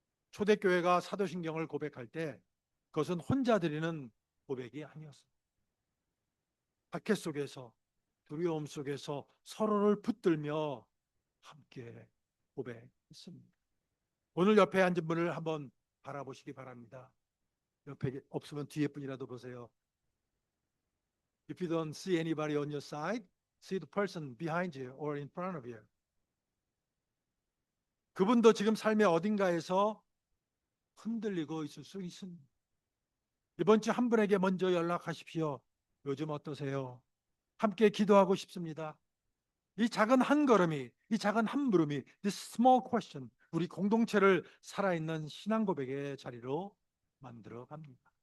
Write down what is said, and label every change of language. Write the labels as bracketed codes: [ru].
[ko] 초대교회가 사도신경을 고백할 때 그것은 혼자 드리는 고백이 아니었습니다. 박해 속에서, 두려움 속에서 서로를 붙들며 함께 고백했습니다. 오늘 옆에 앉은 분을 한번 바라보시기 바랍니다. 옆에 없으면 뒤에 분이라도 보세요. [en] If you don't see anybody on your side, see the person behind you or in front of you. [ko] 그분도 지금 삶의 어딘가에서 흔들리고 있을 수 있습니다. 이번 주 한 분에게 먼저 연락하십시오. 요즘 어떠세요? 함께 기도하고 싶습니다. 이 작은 한 걸음이, 이 작은 한 물음이, [en] this small question, [ko] 우리 공동체를 살아있는 신앙 고백의 자리로 만들어 갑니다.